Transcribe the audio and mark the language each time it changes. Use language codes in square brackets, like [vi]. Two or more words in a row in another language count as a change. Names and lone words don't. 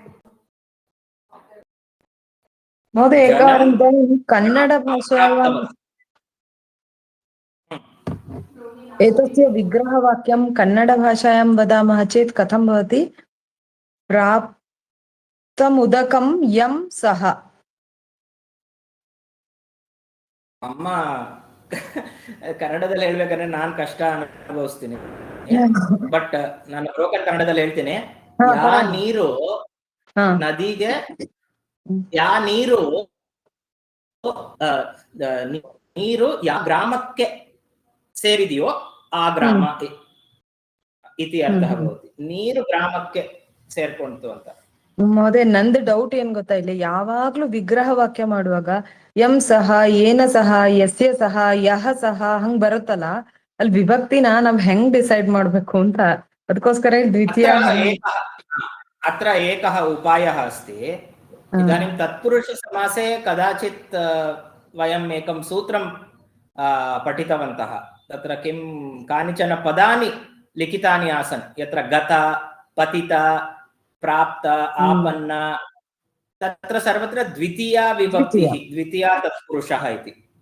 [sa] महोदय एकवारं इदानीं कन्नडभाषायाम् एतस्य विग्रहवाक्यं कन्नडभाषायां वदामः चेत् कथं भवति? प्राप्तमुदकं यं सः। [kn] ಅಮ್ಮ ಕನ್ನಡದಲ್ಲಿ ಹೇಳ್ಬೇಕಾದ್ರೆ ನಾನು ಕಷ್ಟ ಅನುಭವಿಸ್ತೀನಿ, ಬಟ್ ನಾನು ಬ್ರೋಕನ್ ಕನ್ನಡದಲ್ಲಿ ಹೇಳ್ತೀನಿ. ಯಾ ನೀರು ನದಿಗೆ, ಯಾ ನೀರು ನೀರು ಯಾ ಗ್ರಾಮಕ್ಕೆ ಸೇರಿದೆಯೋ ಆ ಗ್ರಾಮ [sa] ಇತಿ ಅರ್ಥ ಭವತಿ. [kn] ನೀರು ಗ್ರಾಮಕ್ಕೆ ಸೇರ್ಕೊಂತು ಅಂತ. ಮಹೋದಯ ನಂದು ಡೌಟ್ ಏನ್ ಗೊತ್ತಾ, ಇಲ್ಲಿ ಯಾವಾಗ್ಲೂ ವಿಗ್ರಹ ವಾಕ್ಯ ಮಾಡುವಾಗ [sa] ಯಂ ಸಹ, ಏನ ಸಹ, ಯಸ್ಯ ಸಹ, ಯಹ ಸಹ [kn] ಹಂಗ್ ಬರುತ್ತಲ್ಲ, ಅಲ್ಲಿ ವಿಭಕ್ತಿನ ನಾವ್ ಹೆಂಗ್ ಡಿಸೈಡ್ ಮಾಡ್ಬೇಕು ಅಂತ, ಅದಕ್ಕೋಸ್ಕರ ದ್ವಿತೀಯ. [sa] अत्र एकः उपायः अस्ति। इदानीं तत्पुरुषसमासे कदाचित् वयम् एकं सूत्रं पठितवन्तः। तत्र किं कानिचन पदानि लिखितानि आसन्, यत्र गत, पतित, प्राप्त, आपन्न, तत्र सर्वत्र द्वितीया विभक्तिः, द्वितीया तत्पुरुषः इति।